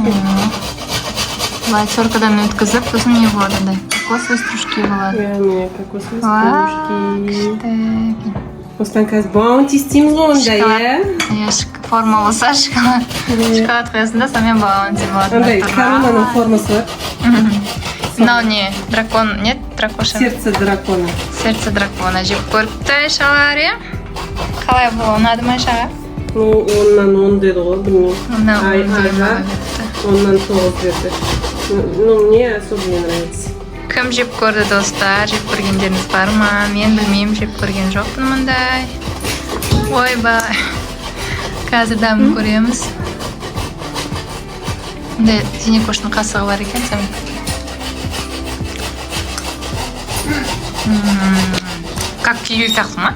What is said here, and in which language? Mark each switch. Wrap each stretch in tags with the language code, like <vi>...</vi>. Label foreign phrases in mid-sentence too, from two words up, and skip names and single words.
<kk>Былай теркадан өткізіп, сосын не болады андай?</kk> <ru>Кокосовый стружки болады.</ru> <kk>Иә, міне кокосовый Вау,</kk> <ru>стружки.</ru> <kk>күшті. Осыдан қазір баунти істейміз ғой онда, иә? Иә, форма болса шоколад қоясың да, сонымен баунти болады. Андай коронаның формасы бар. Мынау не? Дракон, нет? Дракоша?</kk> <ru>Сердце дракона. Сердце дракона</ru> <kk>жеп көріпті Айшалар, иә? Қалай бұл, ұнады ма Айшаға? Ну, оннан 10 деді ғой, білмеймін. Мына Айға оннан 9 берді.</kk> <ru>Ну, мне особо не нравится.</ru> <kk>Кім жеп көрді достар? Жеп көргендеріңіз бар ма? Мен білмеймін, жеп көрген жоқпын мындай. Ойбай. Қазір дәмін көреміз. Мындай Зинекоштың қасығы бар екен, сәмен. Как киви сияқты ма?</kk>